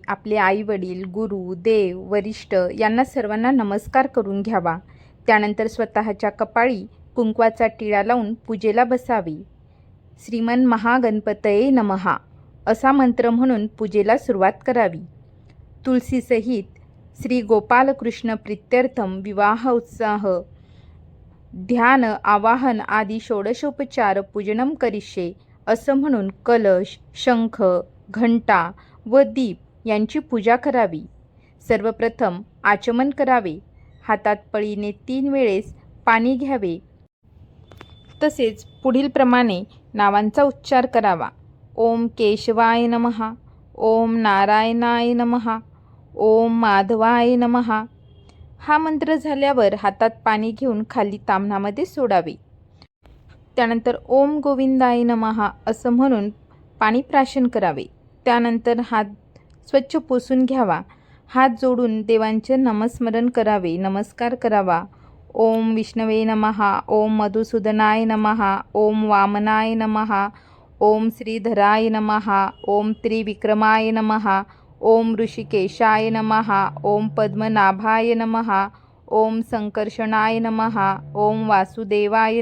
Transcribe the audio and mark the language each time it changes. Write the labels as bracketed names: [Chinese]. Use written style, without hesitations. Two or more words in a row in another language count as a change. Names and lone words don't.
[Marathi] आपले आई-वडील, गुरु, देव, वरिष्ठ यांना सर्वांना नमस्कार करून घ्यावा. त्यानंतर स्वतःच्या कपाळी कुंकवाचा टिळा लावून पूजेला बसावे. [Sanskrit] श्रीमन महागणपतये नमः [Marathi] असा मंत्र म्हणून पूजेला सुरुवात करावी. [Sanskrit] तुळशीसहित श्री गोपालकृष्ण प्रीत्यर्थम विवाह उत्साह ध्यान आवाहन आदी षोडशोपचार पूजनम करिष्ये [Marathi] असं म्हणून कलश, शंख, घंटा व दीप यांची पूजा करावी. सर्वप्रथम आचमन करावे. हातात पळीने 3 वेळेस पाणी घ्यावे. तसेच पुढील प्रमाणे नावांचा उच्चार करावा. [Sanskrit] ओम केशवाय नमः, ओम नारायणाय नमः, ओम माधवाय नमः. [Marathi] हा मंत्र झाल्यावर हातात पाणी घेऊन खाली ताम्हणामध्ये सोडावे. त्यानंतर [Sanskrit] ओम गोविंदाय नमः [Marathi] असं म्हणून पाणी प्राशन करावे. त्यानंतर हात स्वच्छ पुसून घ्यावा. हात जोडून देवांचे नामस्मरण करावे, नमस्कार करावा. [Sanskrit] ओम विष्णवे नमः, ओम मधुसूदनाय नमः, ओम वामनाय नमः, ओम श्रीधराय नमः, ओम त्रिविक्रमाय नमः, ओम ऋषिकेशाय नमः, ओम पद्मनाभाय नमः, ओम संकर्षणाय नमः, ओम वासुदेवाय